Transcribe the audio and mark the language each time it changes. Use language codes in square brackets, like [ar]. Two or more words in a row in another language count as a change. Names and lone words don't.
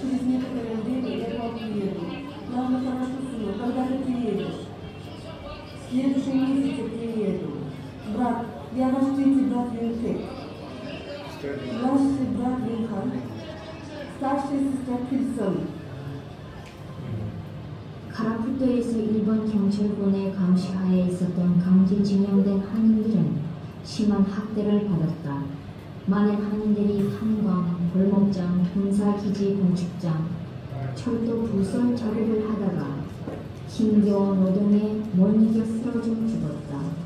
[ru] Через некоторое время я к вам приеду. Ладно, хорошо, сынок, когда ты приедешь? В следующем месяце приеду. Брат, я ваш третий брат Винхек. Младший брат Винхан. Старшая сестра Кирсон. [ko] 카라푸토에서 일본 경찰군의 감시하에 있었던 강제징용된 한인들은 심한 학대를 받았다. 많은 한인들이 탄광, 골목장, 군사기지 건축장, 철도 부설 작업을 하다가 힘겨운 노동에 못 이겨 쓰러져 죽었다.